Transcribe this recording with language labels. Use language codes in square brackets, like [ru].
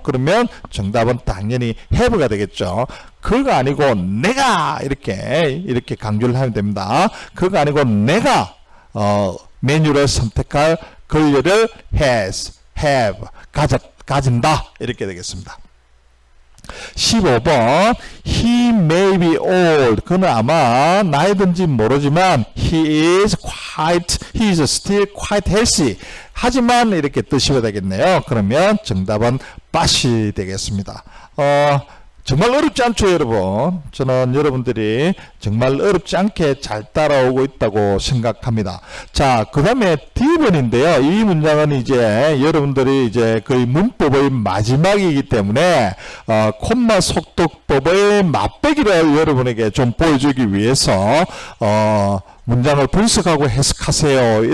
[ko] 그러면 정답은 당연히 have가 되겠죠. 그가 아니고 내가 이렇게 강조를 하면 됩니다. 그가 아니고 내가 메뉴를 선택할 권리를 has, have, 가진다 이렇게 되겠습니다. [en] 15번 He may be old. [ko] 그는 아마 나이든지 모르지만 [en] he is still quite healthy. [ko] 하지만 이렇게 뜨셔야 되겠네요. 그러면 정답은 but이 되겠습니다. 정말 어렵지 않죠, 여러분? 저는 여러분들이 정말 어렵지 않게 잘 따라오고 있다고 생각합니다. 자, 그 다음에 D번인데요. 이 문장은 이제 여러분들이 이제 거의 문법의 마지막이기 때문에, 콤마 속독법의 맛배기를 여러분에게 좀 보여주기 위해서, 문장을 분석하고 해석하세요.